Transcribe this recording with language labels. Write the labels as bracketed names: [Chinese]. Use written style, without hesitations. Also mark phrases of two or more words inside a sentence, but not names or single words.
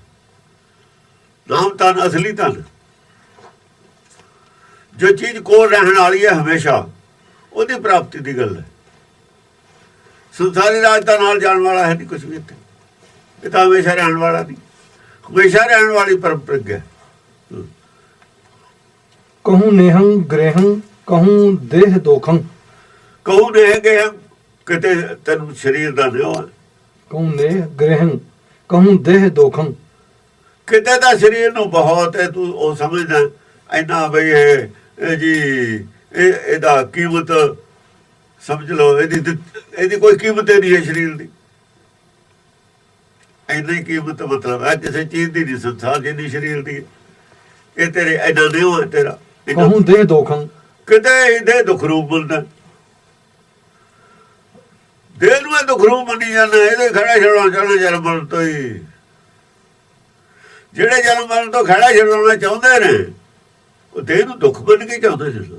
[Punjabi] ਨਾਮ ਧਨ ਅਸਲੀ ਧਨ, ਜੋ ਚੀਜ਼ ਕੋਲ ਰਹਿਣ ਵਾਲੀ ਹੈ ਹਮੇਸ਼ਾ, ਉਹਦੀ ਪ੍ਰਾਪਤੀ ਦੀ ਗੱਲ ਹੈ। ਸੰਸਾਰੀ ਰਾਜ ਦਾ ਨਾਲ ਜਾਣ ਵਾਲਾ ਹੈ ਨਹੀਂ ਕੁਛ ਵੀ ਇੱਥੇ, ਇਹ ਤਾਂ ਹਮੇਸ਼ਾ ਰਹਿਣ ਵਾਲਾ ਨਹੀਂ, ਹਮੇਸ਼ਾ ਰਹਿਣ ਵਾਲੀ ਪਰੰਪਰਾ ਹੈ। [Braj] कहूँ नेहं ग्रहं कहूँ देह दोखं, ਕਹੂ ਨੇ ਗਏ [Punjabi] ਕਿਤੇ ਤੈਨੂੰ ਸਰੀਰ ਦਾ ਨਿਉ ਹੈ, [Braj] कहूँ नेह ग्रहं कहूँ देह दोखं, [Punjabi] ਕਿਤੇ ਤਾਂ ਸਰੀਰ ਨੂੰ ਬਹੁਤ ਹੈ, ਤੂੰ ਉਹ ਸਮਝਦਾ ਇੰਨਾ ਬਈ ਇਹ ਜੀ ਇਹਦਾ ਕੀਮਤ ਸਮਝ ਲਓ, ਇਹਦੀ ਕੋਈ ਕੀਮਤ ਹੀ ਨਹੀਂ ਹੈ ਸਰੀਰ ਦੀ, ਇੰਨੀ ਕੀਮਤ ਮਤਲਬ ਹੈ ਕਿਸੇ ਚੀਜ਼ ਦੀ ਨਹੀਂ ਸੰਸਾਰ ਜਿੰਨੀ ਸਰੀਰ ਦੀ। ਇਹ ਤੇਰੇ ਇੰਨਾ ਨਿਉ ਹੈ ਤੇਰਾ, [Braj] कहूँ देह दोखं, [Punjabi] ਕਿਤੇ ਇਹਦੇ ਦੁੱਖ ਰੂਪ ਮਿਲਦਾ, ਦੇਹ ਨੂੰ ਦੁੱਖ ਰੂਪ ਮੰਨੀ ਜਾਂਦਾ, ਇਹਦੇ ਖੜਾ ਛਡਾਉਣਾ ਚਾਹੁੰਦੇ ਜਨਮ ਮਰਨ ਤੋਂ ਹੀ। ਜਿਹੜੇ ਜਨਮ ਮਰਨ ਤੋਂ ਖੜਾ ਛਡਾਉਣਾ ਚਾਹੁੰਦੇ ਨੇ ਉਹ ਦੇਹ ਨੂੰ ਦੁੱਖ ਮੰਨ ਕੇ ਚਾਹੁੰਦੇ ਨੇ।